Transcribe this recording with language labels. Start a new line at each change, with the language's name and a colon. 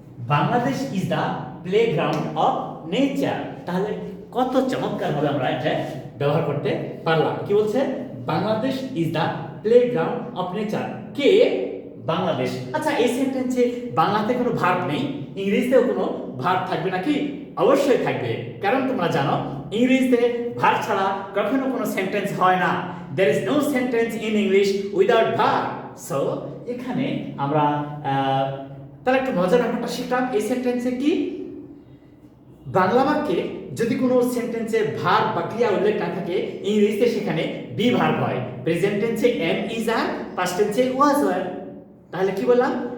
English: Bangladesh is the playground of nature.
Bangla: তাহলে কত চমৎকার ভাবে আমরা এটা ব্যবহার করতে পারলাম। কি বলছে?
English: Bangladesh is the playground of nature. কে? বাংলাদেশ।
Bangla: আচ্ছা, এই সেন্টেন্সে বাংলাতে কোনো ভার্ব নেই, ইংরেজিতেও কোনো ভার্ব থাকবে নাকি? অবশ্যই থাকবে, কারণ তোমরা জানো ইংরেজিতে ভার্ব ছাড়া কখনো কোনো সেন্টেন্স হয় না।
English: there is no sentence in English without verb.
Bangla: So এখানে আমরা তাহলে একটা মজার ব্যাপারটা শিখলাম। এই সেন্টেন্সে কি বাংলা বাক্যে যদি কোনো সেন্টেন্সে ভার্ব বা ক্রিয়া উল্লেখ না থাকে, ইংরেজিতে সেখানে বি ভার্ব হয়। প্রেজেন্ট টেন্সে এম ইজ আর, পাস্ট টেন্সে ওয়াজ ওয়ার। তাহলে কি বললাম?